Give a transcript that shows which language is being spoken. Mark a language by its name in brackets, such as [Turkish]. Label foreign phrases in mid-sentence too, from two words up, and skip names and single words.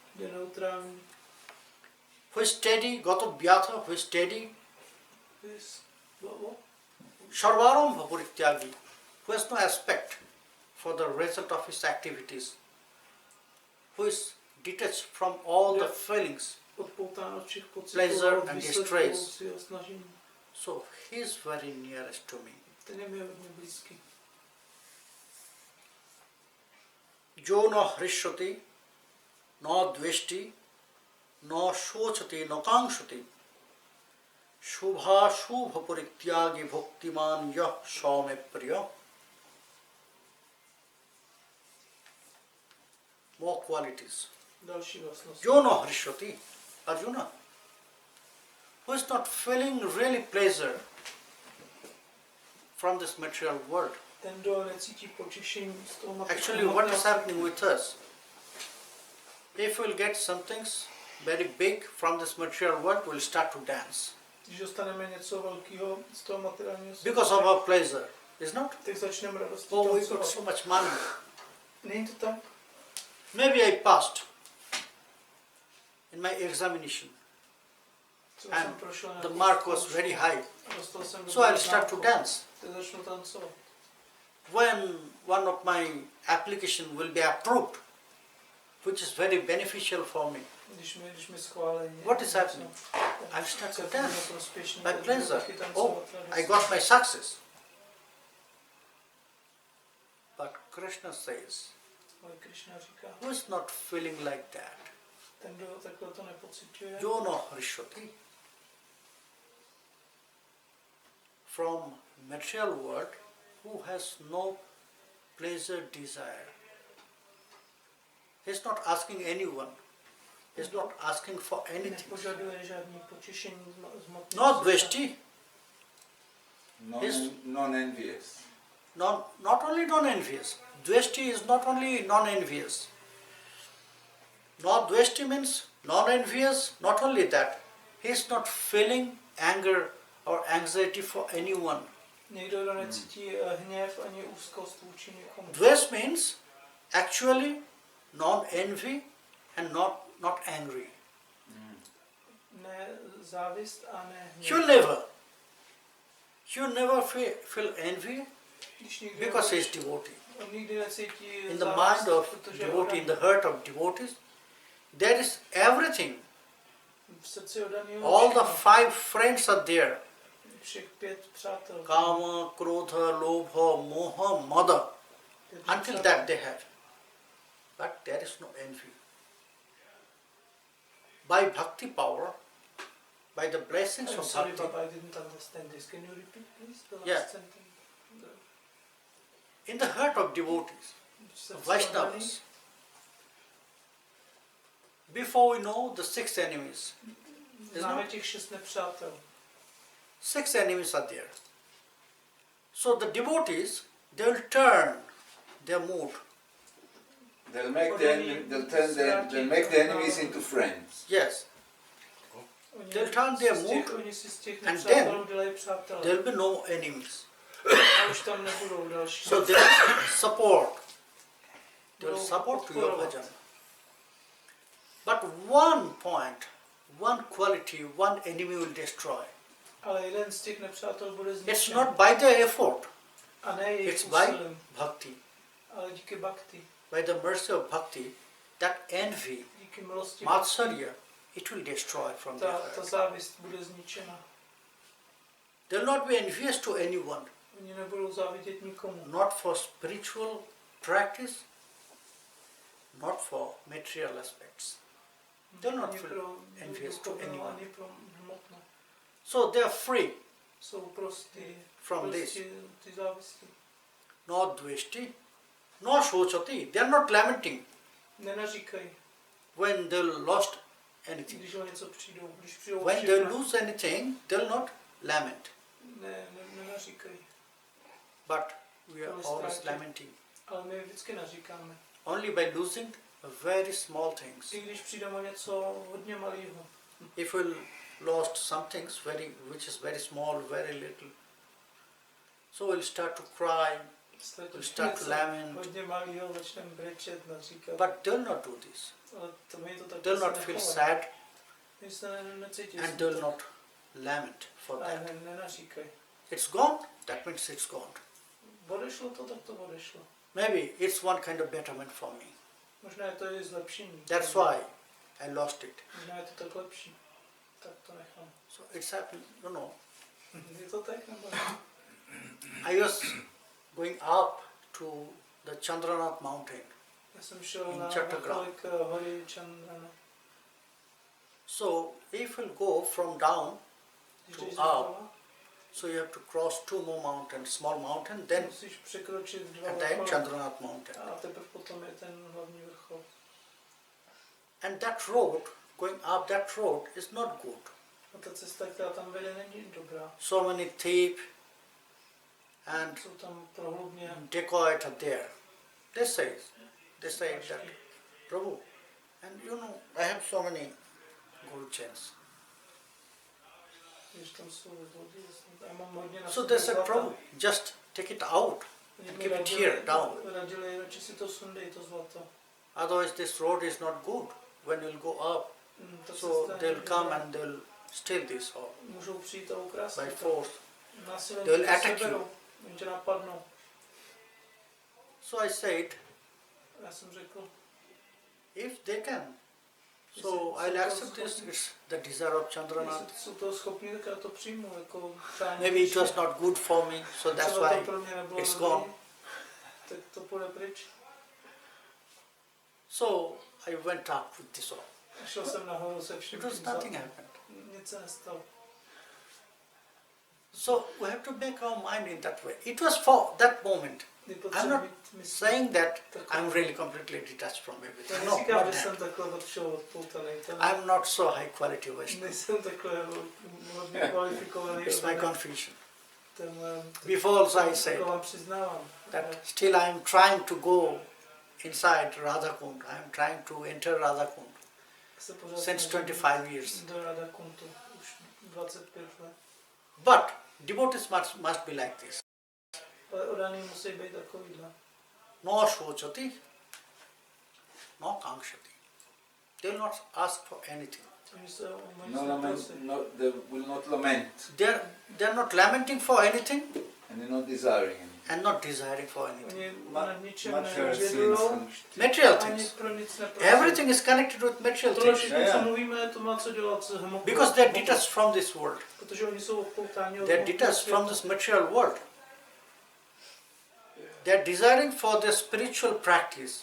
[English] who is steady, [Sanskrit] गत व्यथा, [English] who is steady, [Sanskrit] सर्वारम्भ परित्यागी, [English] who has no aspect for the result of his activities, who is detached from all the feelings, pleasure and distress. So he is very nearest to me. [Sanskrit] यो न हृष्यति, न द्वेष्टि, न शोचति, न काङ्क्षति, शुभ शुभ परित्यागी भक्तिमान् यः स मे प्रिय. [English] More qualities. [Sanskrit] यो न हृष्यति, Arjuna, [English] who is not feeling really pleasure from this material world. Actually, what is happening with us? If we'll get something very big from this material world, we'll start to dance. Because of our pleasure. Is not? [Czech] tak začneme radostí [English] Oh, we got [Czech] tancovat. [English] so much money. [Czech] Není to tak? [English] Maybe I passed in my examination [Czech] Třeba jsem [English] and [Czech] prošel [English] the [Czech] nějakou [English] mark was [Czech] zkoušku [English] very high. [Czech] a dostal jsem [English] So I'll [Czech] dobrou [English] start to [Czech] známku. [English] dance. [Czech] Tak začnu tancovat. [English] When one of my application will be approved, which is very beneficial for me, [Czech] Když mi schválí. [English] what is happening? I'll start to dance by pleasure. Oh, I got my success. But Krishna says, [Czech] Ale Krishna říká, [English] who is not feeling like that? [Czech] ten, kdo takhle to nepociťuje, [Sanskrit] यो न हृष्यति. [English] From material world, who has no pleasure desire. He's not asking anyone. He's not asking for anything. [Czech] nepožaduje žádný potěšení z hmotného [English] No [Czech] světa. [English] dveshti, Non-envious. not only non-envious. Dveshti is not only non-envious. No dveshti means non-envious, not only that. He is not feeling anger or anxiety for anyone. [Czech] Někdo, kdo necítí hněv ani úzkost vůči někomu. [English] Dvesh means actually non-envy and not angry. [Czech] Ne závist a ne hněv. [English] He'll never feel envy [Czech] Když někdo [English] because he is devotee. [Czech] on nikdy necítí [English] In the [Czech] závist, [English] mind of [Czech] protože [English] devotee, in the heart of devotees, there is everything. [Czech] v srdci oddaného [English] All the [Czech] všechno. [English] 5 friends are there. [Czech] Všech 5 přátel. [Sanskrit] काम, क्रोध, लोभ, मोह, मद. [English] Until that they have. But there is no envy. By bhakti power, by the blessings I'm of sorry, bhakti, Baba, I didn't understand this. Can you repeat, please, the last Yeah. sentence? in the heart of devotees, Vaishnavas, before we know the 6 enemies, [Czech] Známe těch 6 nepřátel. [English] 6 enemies are there. So the devotees, they will turn their mood. They'll make the enemies into friends. Yes, They'll turn their mood [Czech] Oni si z těch [English] and [Czech] nepřátel [English] then [Czech] udělají přátelé. [English] there will be no enemies. [Czech] A už tam nebudou další. [English] So they will support. They will [Czech] Budou [English] support to your [Czech] podporovat. [English] bhajan. But one point, one quality, one enemy will destroy. [Czech] Ale jeden z těch nepřátel bude [English] It's [Czech] zničen. [English] not by their effort, [Czech] A ne jejich [English] it's by [Czech] úsilím, [English] bhakti. [Czech] ale díky bhakti. [English] By the mercy of bhakti, that envy, [Czech] Díky milosti [English] matsarya, it will destroy from their [Czech] ta [English] heart. [Czech] závist bude zničena. [English] They'll not be envious to anyone, [Czech] Oni nebudou závidět nikomu. [English] not for spiritual practice, not for material aspects. They'll not [Czech] Ani [English] feel [Czech] pro [English] envious to [Czech] duchovnou, [English] anyone. [Czech] ani pro hmotnou. [English] So they are free [Czech] Jsou prostý. [English] from this. [Czech] Ty závisti. [English] No dveshti, no shochati. They are not lamenting [Czech] Nenaříkají, [English] when they lost anything. [Czech] když o něco přijdou. Když přijdou [English] When they [Czech] všechno, [English] lose anything, they'll not lament. [Czech] nenaříkají. [English] But we are always lamenting. [Czech] Ale my vždycky naříkáme. [English] Only by losing very small things. [Czech] I když přijdeme o něco hodně malého. [English] If we lost some things which is very small, very little, so we'll start to cry, we'll start to lament. [Czech] Hodně malého začneme brečet, naříkat. [English] But they'll not do this. [Czech] Ale to my to tak [English] They'll not feel sad [Czech] My se necítí. [English] and they'll not lament for that. [Czech] Nenaříkají. [English] It's gone, that means it's gone. [Czech] Odešlo to, tak to odešlo. [English] Maybe it's one kind of betterment for me. [Czech] Možná je to i zlepšení. [English] That's why I lost it. [Czech] Možná je to tak lepší. Tak to nechám. [English] So it's happened, [Czech] Je to tak, nebo? [English] I was going up to the Chandranath mountain. [Czech] Já jsem šel [English] In [Czech] na Chattogram. vrcholek hory Chandrana. [English] So if we'll go from down, [Czech] Když [English] To [Czech] jdeš [English] up. [Czech] doleva, [English] so you have to cross 2 more mountains, small mountain, then [Czech] musíš překročit 2 [English] and then [Czech] vrcholy. [English] Chandranath mountain. [Czech] A teprve potom je ten hlavní vrchol. [English] And that road, going up that road is not good. [Czech] A ta cesta, která tam vede, není dobrá. [English] So many thief and [Czech] Jsou tam prohlubně [English] dacoit are there. They say that, Prabhu, and I have so many gold chains. [Czech] když tam jsou lidi. Já mám hodně na [English] So [Czech] sobě [English] they said, [Czech] zlata. [English] Prabhu, just take it out and keep it here down. [Czech] Radili, radši si to sundej, to zlato. [English] Otherwise this road is not good when you'll go up. [Czech] Ta [English] So [Czech] cesta je [English] they'll come [Czech] dobrá. [English] and they'll steal this all [Czech] Můžou přijít a ukrást [English] by [Czech] to. [English] force. [Czech] Násilím [English] They'll [Czech] tě [English] attack [Czech] seberou, [English] you. [Czech] oni tě napadnou. [English] So I said, [Czech] Já jsem řekl, [English] if they can, so I'll accept this. It's the desire of Chandranath. [Czech] jestli jsou toho schopni, tak já to přijmu, jako přání. [English] Maybe it was not good for me, so that's [Czech] Třeba to [English] why [Czech] pro mě nebylo [English] it's [Czech] dobrý, [English] gone. [Czech] tak to půjde pryč. [English] So I went up with this all. [Czech] A šel jsem nahoru se vším [English] It was [Czech] tím [English] nothing [Czech] zlatem. [English] happened. [Czech] Nic se nestalo. [English] So we have to make our mind in that way. It was for that moment. [Czech] Je [English] I'm [Czech] potřeba [English] not [Czech] mít mysl. [English] saying that I'm really completely detached from [Czech] Já [English] everything. No, [Czech] neříkám, [English] not [Czech] že jsem [English] that. [Czech] takhle od všeho odpoutaný. To ne. [English] I'm not so high quality Vaishnava. [Czech] Nejsem takhle hodně kvalifikovaný. [English] It's my confusion. [Czech] Ten, [English] Before also I said [Czech] to vám přiznávám. [English] that still I am trying to go inside Radhakund. I am trying to enter Radhakund [Czech] Se pořád [English] since [Czech] snažím [English] 25 years. [Czech] do Radhakundu už 25 let. [English] But devotees must be like this. [Czech] Ale odaní musí být takovýhle. [English] No shochati, no kankshati. They will not ask for anything. [Czech] Oni se o moc [English] No lament, [Czech] neprosí. [English] no, they will not lament They're not lamenting for anything and they're not desiring anything. and not desiring for anything. [Czech] Oni Ma- nad ničem [English] material [Czech] nevědujou, [English] things. Material [Czech] ani [English] things. [Czech] pro nic neprosí. [English] Everything is connected with material [Czech] Tohle [English] things [Czech] všechno, [English] Yeah, [Czech] co [English] yeah. [Czech] mluvíme, to má co dělat s hmotou. [English] because they're detached from this world. [Czech] Protože oni jsou odpoutáni od [English] They're [Czech] hmotného [English] detached from [Czech] světa. [English] this material world. They're desiring for their spiritual practice.